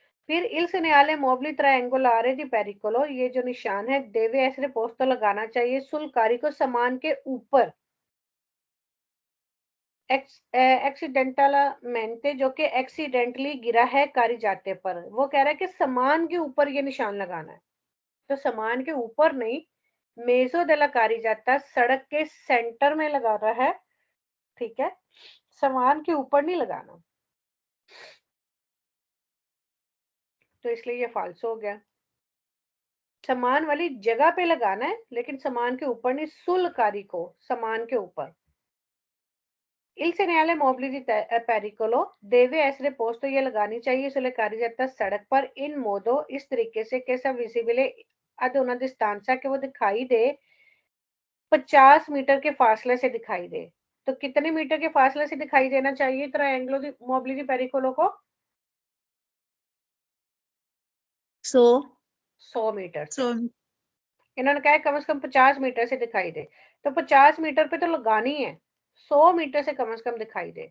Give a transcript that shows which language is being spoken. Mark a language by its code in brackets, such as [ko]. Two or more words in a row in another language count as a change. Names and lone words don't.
[it] फिर il segnale mobile triangolare di pericolo, [hi] ये जो निशान है [it] deve essere posto [hi] लगाना चाहिए [it] sul carico [hi] सामान के ऊपर एक्सीडेंटलमेंटे, जो कि एक्सीडेंटली गिरा है कारी जाते पर। वो कह रहा है कि सामान के ऊपर ये निशान लगाना है, तो सामान के ऊपर नहीं, [it] mezzo della carreggiata [hi] सड़क के सेंटर में लगाना है, ठीक है, सामान के ऊपर नहीं लगाना, तो इसलिए ये फाल्स हो गया। सामान वाली जगह पे लगाना है लेकिन सामान के ऊपर नहीं, [it] sul carico [hi] सामान के ऊपर। [it] Il segnale mobile di pericolo deve essere posto, [hi] ये लगानी चाहिए [it] sulle carreggiata [hi] सड़क पर [it] in modo, [hi] इस तरीके से [it] che sia visibile ad una distanza, [hi] कि वो दिखाई दे 50 मीटर के फासले से दिखाई दे। तो कितने मीटर के फासले से दिखाई देना चाहिए [it] triangolo di mobile di pericolo [hi] को? 100 100 मीटर से। 100 इन्होंने कहा है कम से कम 50 मीटर से दिखाई दे, तो 50 मीटर पे तो लगानी है, 100 मीटर से कम दिखाई दे।